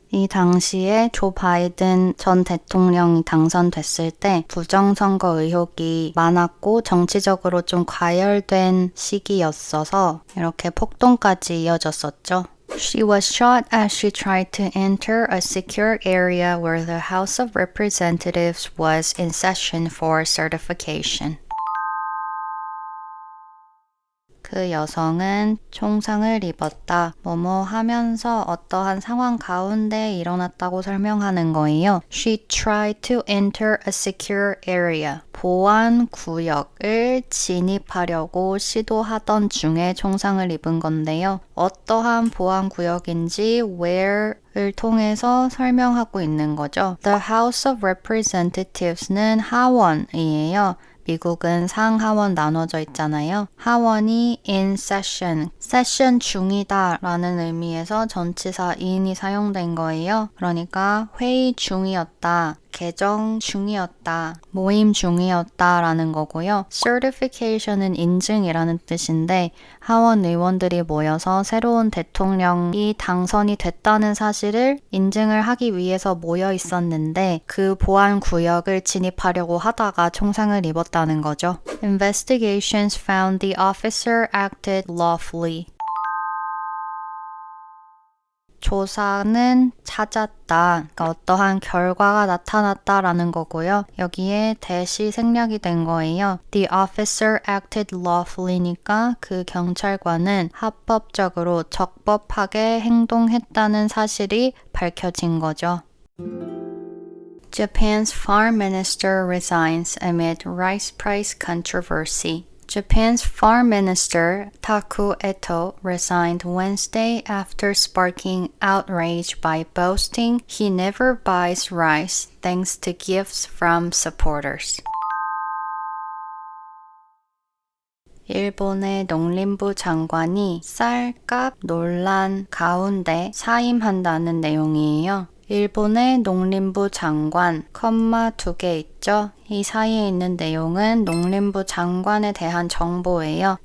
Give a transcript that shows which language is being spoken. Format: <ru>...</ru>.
<ko>이 당시에 조 바이든 전 대통령이 당선됐을 때 부정선거 의혹이 많았고 정치적으로 좀 과열된 시기였어서 이렇게 폭동까지 이어졌었죠.</ko> <en>She was shot as she tried to enter a secure area where the House of Representatives was in session for certification.</en> <ko>그 여성은 총상을 입었다. 뭐뭐 하면서 어떠한 상황 가운데 일어났다고 설명하는 거예요.</ko> <en>She tried to enter a secure area.</en> <ko>보안 구역을 진입하려고 시도하던 중에 총상을 입은 건데요. 어떠한 보안 구역인지 where를 통해서 설명하고 있는 거죠. The House of Representatives는 하원이에요. 미국은 상하원 나눠져 있잖아요. 하원이</ko> <en>in session,</en> <ko>session 중이다 라는 의미에서 전치사 in이 사용된 거예요. 그러니까 회의 중이었다, 개정 중이었다, 모임 중이었다 라는 거고요. certification은 인증이라는 뜻인데 하원 의원들이 모여서 새로운 대통령이 당선이 됐다는 사실을 인증을 하기 위해서 모여 있었는데 그 보안 구역을 진입하려고 하다가 총상을 입었다는 거죠.</ko> <en>Investigations found the officer acted lawfully.</en> <ko>조사는 찾았다. 그러니까 어떠한 결과가 나타났다라는 거고요. 여기에 대시 생략이 된 거예요.</ko> <en>The officer acted lawfully</en> <ko>니까 그 경찰관은 합법적으로 적법하게 행동했다는 사실이 밝혀진 거죠.</ko> <en>Japan's farm minister resigns amid rice price controversy. Japan's Farm Minister Taku Eto resigned Wednesday after sparking outrage by boasting he never buys rice thanks to gifts from supporters.</en> <ko>일본의 농림부 장관이 쌀값 논란 가운데 사임한다는 내용이에요. 일본의 농림부 장관, 컴마 2개 있죠? 이 사이에 있는 내용은 농림부 장관에 대한 정보예요.</ko>